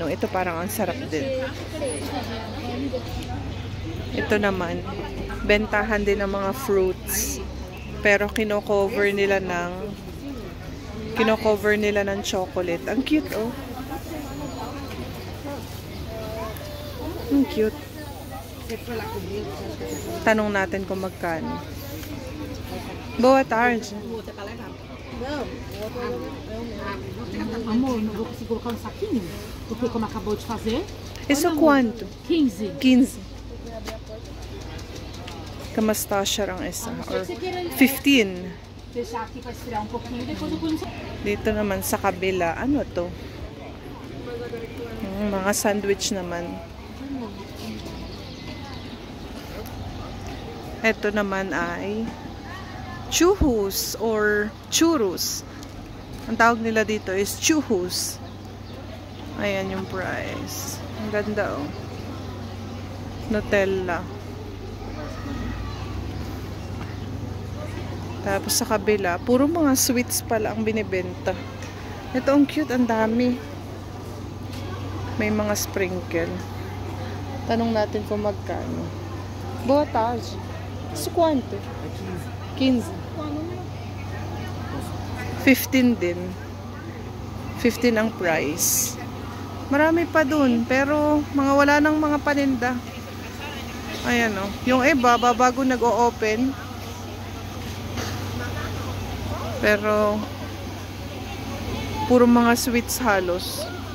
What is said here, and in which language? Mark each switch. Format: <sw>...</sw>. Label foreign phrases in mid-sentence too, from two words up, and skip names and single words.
<tl>Ito parang ang sarap din. Ito naman, bentahan din ng mga fruits. Pero kino-cover nila ng chocolate. Ang cute oh. Ang cute. Tanong natin kung magkano.</tl> <pt>Boa tarde. Amor, não vou conseguir colocar um saquinho? Porque como acabou de fazer. Isso quanto? 15. 15.</pt> <tl>Kamusta siya ang isa? Or 15.</tl> <pt>Deixar aqui para esfriar um pouquinho e depois eu ponho no saquinho.</pt> <tl>Dito naman sa kabila, ano to? Mga sandwich naman. Ito naman ay churros or churros. Ang tawag nila dito is churros. Ayan yung price. Ang ganda oh. Nutella. Tapos sa kabila, puro mga sweets pala ang binibenta. Ito ang cute, ang dami. May mga sprinkle. Tanong natin kung magkano.</tl> <pt>Boa tarde. Isso quanto? 15.</pt> <tl>15 din. 15 ang price. Marami pa dun, pero mga wala nang mga paninda. Ayan o. Yung iba, bago nag-o-open. Pero, puro mga sweets halos.</tl>